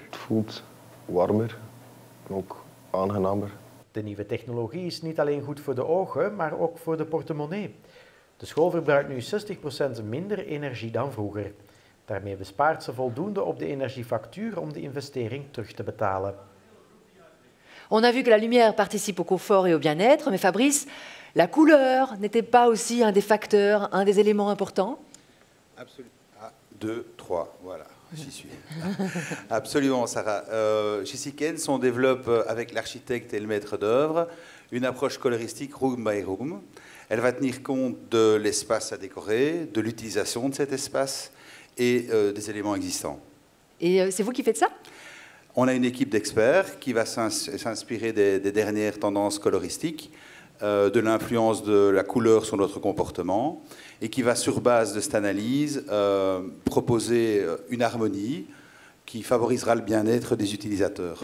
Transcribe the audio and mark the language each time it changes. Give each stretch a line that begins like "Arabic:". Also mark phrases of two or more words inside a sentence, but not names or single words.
Dutch: Het voelt warmer en ook aangenamer. De nieuwe technologie is niet alleen goed voor de ogen, maar ook voor de portemonnee. De school verbruikt nu 60% minder energie dan vroeger. Daarmee bespaart ze voldoende op de energiefactuur om de investering terug te betalen.
French: On a vu que la lumière participe au confort et au bien-être, mais Fabrice, la couleur n'était pas aussi un des facteurs, un des éléments importants? Absolument. 2, 3, voilà, j'y suis. Absolument, Sarah. Chez Sikens, on développe avec l'architecte et le maître d'œuvre une approche coloristique
English: room by room.
French: Elle va tenir compte de l'espace à décorer, de l'utilisation de cet espace et des éléments existants. Et c'est vous qui faites ça? On a une équipe d'experts qui va s'inspirer des dernières tendances coloristiques, de l'influence de la couleur sur notre comportement, et qui va, sur base de cette analyse, proposer une harmonie qui favorisera le bien-être des utilisateurs.